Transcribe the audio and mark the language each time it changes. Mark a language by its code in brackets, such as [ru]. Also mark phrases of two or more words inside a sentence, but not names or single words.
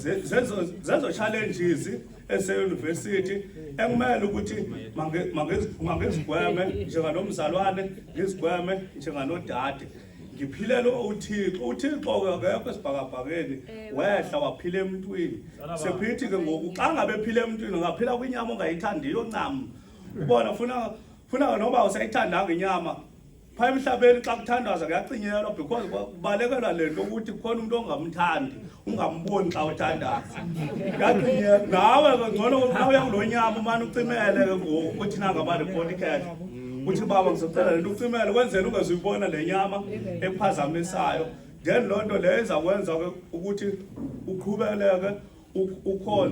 [xh] zezo challenges eseyunivesithi ekumele ukuthi mangizigweme njenganomzalwane ngizigweme njenganodade ngiphilele uThixo akekho esibhakabhakeni wehla waphila emntwini sephithi ke ngoku xa ngabe ephila emntwini ngaphila kwinyama ongayithandiyo ncam ubona funa noba usayithandanga inyama pha emhlabeni xa kuthandaza kuyacinyelwa because kubalekelwa lento ukuthi kukhona umuntu ongamthandi ungamboni xa uthandaza kuyacinyelwa nawe ke ngcono nawuya kulo nyama umane ucimele ke ngoku ukuthi nangabani podcast uthi baba ngizocela lento ucimele kwenzela ungazuyibona le nyama ephazamisayo then loo nto leyo izakwenza ukuthi uqhubeleke ukhonze.